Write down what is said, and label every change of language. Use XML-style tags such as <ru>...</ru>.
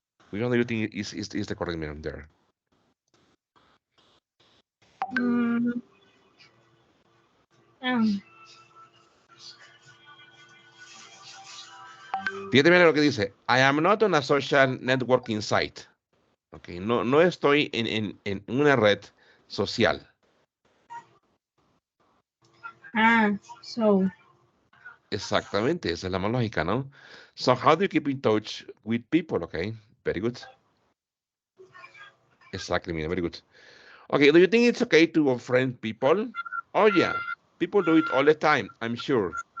<en>Which one do you think is the correct meaning there? Mm, um,</en> <es>Fíjate bien lo que dice.</es> <en>I am not on a social networking site.</en> <es>Okay, no estoy en una red social.</es> <en>so</en> <es>Exactamente, esa es la más lógica, ¿no?</es> <en>So how do you keep in touch with people? Okay, very good. Exactly, Mina, very good. Okay, do you think it's okay to unfriend people? Oh yeah, people do it all the time, I'm sure.</en>